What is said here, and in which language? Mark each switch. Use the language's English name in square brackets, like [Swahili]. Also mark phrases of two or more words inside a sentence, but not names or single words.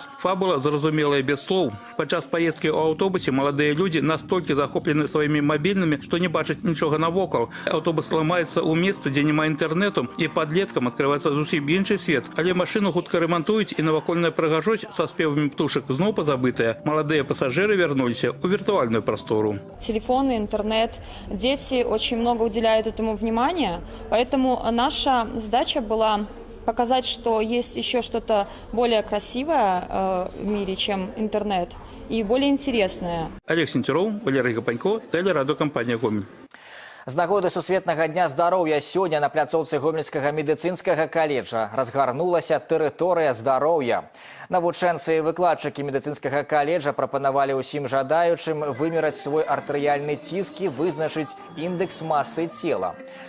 [Belarusian] Фабула зразумелая без слоў. Падчас паездкі ў аўтобусе маладыя людзі настолькі захоплены сваімі [Russian] мобильными, что [Belarusian] не бачыць нічога навокал. Аўтобус ламаецца ў месцы, дзе няма інтэрнэту, і падлеткам адкрываецца зусім іншы свет. Але машыну хутка ремонтуюць, і навакольная прыгажосць са спевамі птушак зноў пазабытая. [Russian] Маладыя пассажиры вернулись у виртуальную простору. Телефоны, интернет. Дети очень много уделяют этому внимания, поэтому наша задача была показать, что есть еще что-то более красивое в мире, чем интернет, и более интересное. [Belarusian] Олег Сенцюроў, Валерий Гапанько, тэлерадыёкампанія «Гомель». З нагоды Сусветнага дня здароўя сёння на пляцоўцы Гомельскага медыцынскага каледжа разгарнулася тэрыторыя здароўя. Навучэнцы і выкладчыкі медыцынскага каледжа прапанавалі ўсім жадаючым вымераць свой артэрыяльны ціск і вызначыць індэкс масы цела.